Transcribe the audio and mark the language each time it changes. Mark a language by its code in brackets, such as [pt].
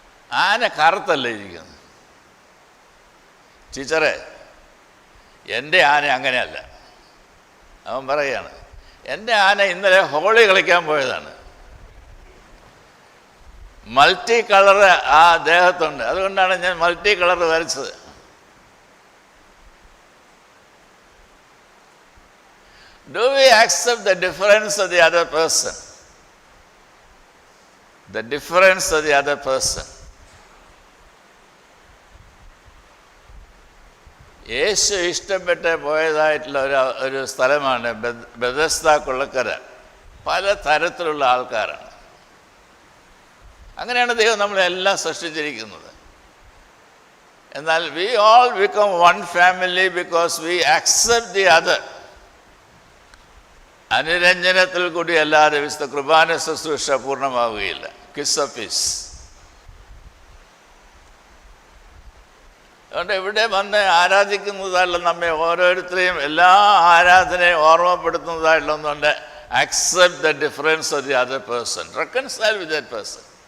[ml] ആന കറുത്തല്ലേ ഇരിക്കുന്നത്. ടീച്ചറെ, എൻ്റെ ആന അങ്ങനെയല്ല. അവൻ പറയുകയാണ്, എൻ്റെ ആന ഇന്നലെ ഹോളി കളിക്കാൻ പോയതാണ്, മൾട്ടി കളറ് ആ ദേഹത്തുണ്ട്, അതുകൊണ്ടാണ് ഞാൻ മൾട്ടി കളർ വരച്ചത്. [en] Do we accept the difference of the other person? The difference of the other person. [ml] യേശു ഇഷ്ടപ്പെട്ട് പോയതായിട്ടുള്ള ഒരു സ്ഥലമാണ് ബെഥസ്ദാ കുളക്കര. പല തരത്തിലുള്ള ആൾക്കാരാണ്. അങ്ങനെയാണ് ദൈവം നമ്മളെല്ലാം സൃഷ്ടിച്ചിരിക്കുന്നത്. എന്നാൽ [en] we all become one family because we accept the other. [ml] അനുരഞ്ജനത്തിൽ കൂടി അല്ലാതെ വിശുദ്ധ കുർബാന ശുശ്രൂഷ പൂർണ്ണമാവുകയില്ല. [en] Kiss of peace. [ml] അതുകൊണ്ട് ഇവിടെ വന്ന് ആരാധിക്കുന്നതായുള്ള നമ്മെ ഓരോരുത്തരെയും എല്ലാ ആരാധനയും ഓർമ്മപ്പെടുത്തുന്നതായിട്ടുള്ള ഒന്നുണ്ട്. [en] accept the difference of the other person. reconcile with that person.